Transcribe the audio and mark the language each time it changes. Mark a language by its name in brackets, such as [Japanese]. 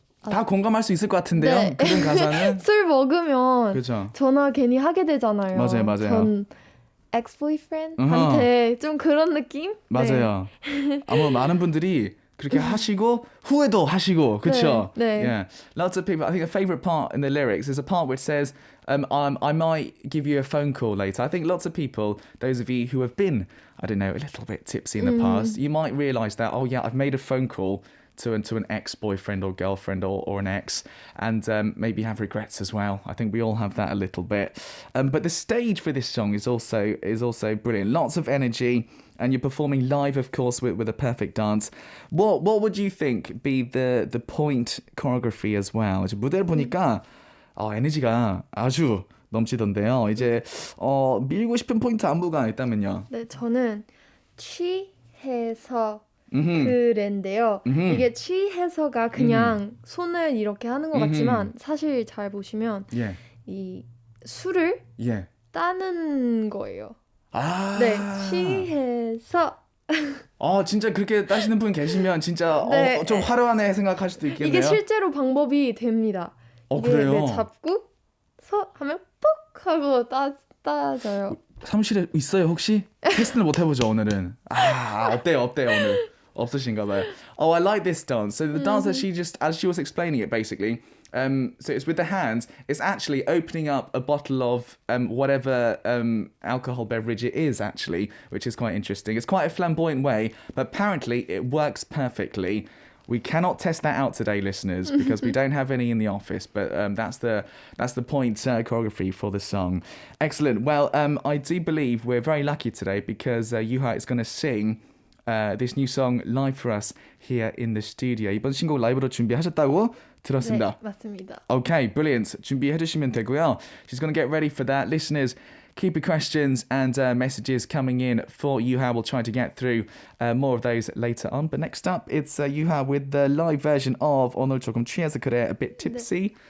[Korean] 다 공감할 수 있을 것 같은데요. 네. 그런 가사는 술 먹으면 그렇죠. 전화 괜히 하게 되잖아요. 맞아요. 전 ex-boyfriend한테 좀 그런 느낌? 맞아요. 아마 많은 분들이 그렇게 하시고 후회도 하시고 그렇죠? 네. [English] Yeah. Lots of people. I think a favorite part in the lyrics is a part which says, "I might give you a phone call later." I think lots of people, those of you who have been, I don't know, a little bit tipsy in the past, you might realise that, oh yeah, I've made a phone call to an ex-boyfriend or girlfriend or an ex, and maybe have regrets as well. I think we all have that a little bit. But the stage for this song is also brilliant. Lots of energy, and you're performing live, of course, with a perfect dance. What would you think be the point choreography as well? [Korean] 이제 무대를 보니까 에너지가 아주 넘치던데요. 이제 밀고 싶은 포인트 안무가 있다면요. 네, 저는 취해서 그랜데요. 이게 취해서가 그냥 손을 이렇게 하는 것 같지만 사실 잘 보시면 이 술을 따는 거예요. 네, 취해서. 진짜 그렇게 따시는 분 계시면 진짜 좀 화려하네 생각할 수도 있겠네요. 이게 실제로 방법이 됩니다. 그래요? 네, 잡고 서 하면 뽁 하고 따져요. 사무실에 있어요 혹시? 테스트를 못 해보죠 오늘은. 어때요 오늘? 없으신가 봐요. I like this dance. [English] So the dance that she just, as she was explaining it basically, so it's with the hands, it's actually opening up a bottle of whatever alcohol beverage it is actually, which is quite interesting. It's quite a flamboyant way, but apparently it works perfectly. We cannot test that out today, listeners, because we don't have any in the office. But that's the point choreography for the song. Excellent. Well, I do believe we're very lucky today because YOUHA is going to sing this new song live for us here in the studio. [Korean] 이번 신곡 라이브로 준비하셨다고 들었습니다. 네, 맞습니다. Okay, brilliant. 준비해 주시면 되고요. [English] She's going to get ready for that. Listeners, keep your questions and messages coming in for YOUHA. We'll try to get through more of those later on. But next up, it's YOUHA with the live version of 오늘 조금 취해서 그래, a bit tipsy.